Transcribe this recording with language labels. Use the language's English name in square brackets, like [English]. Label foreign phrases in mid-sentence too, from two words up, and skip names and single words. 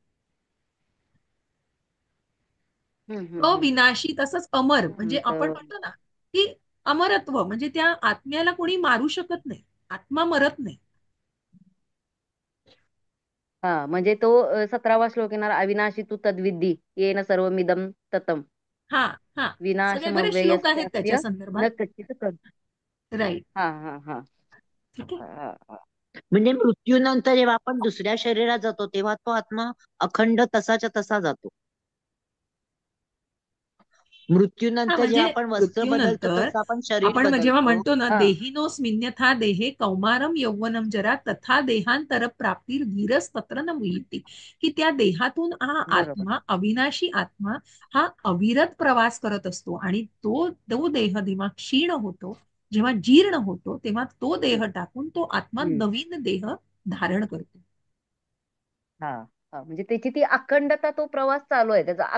[Marathi] हम्म हम्म हम्म अविनाशी तसंच अमर म्हणजे आपण तर म्हणतो ना की अमरत्व, म्हणजे त्या आत्म्याला कोणी मारू शकत नाही, आत्मा मरत नाही. हा, म्हणजे तो 17वा श्लोक येणार, [Sanskrit] अविनाशी तू तद्विद्धी येन सर्वमिदं ततम, [Marathi] हा, हा. सगळे बरेच श्लोक आहेत त्याच्या [Sanskrit] विनाशमव्ययस्यास्य [Marathi] संदर्भात. [Sanskrit] न कच्चित कर. [Marathi] राईट. हा हा हा ठीक आहे. हा, हा. म्हणजे मृत्यूनंतर जेव्हा आपण दुसऱ्या शरीरात जातो तेव्हा तो आत्मा अखंड तसाच्या तसा जातो. हा मृत्यूनंतर म्हणजे जेव्हा आपण वस्त्र बदलतो मृत्यूनंतर तसं आपण शरीर आपण जेव्हा बदलतो. म्हणतो ना, हा [Sanskrit] देहिनोस मिन्यथा देहे कौमारम यौवनम जरा तथा देहांतर प्राप्तीर धीरस तत्र न मुह्यती, [Marathi] की त्या देहातून हा बरोबर. आत्मा, अविनाशी आत्मा, हा अविरत प्रवास करत असतो आणि तो तो देह जेव्हा क्षीण होतो, जेव्हा जीर्ण होतो, तेव्हा तो देह टाकून तो आत्मा हम्म. नवीन देह धारण करतो. हा हा म्हणजे त्याची ती अखंडता, तो प्रवास चालू आहे त्याचा,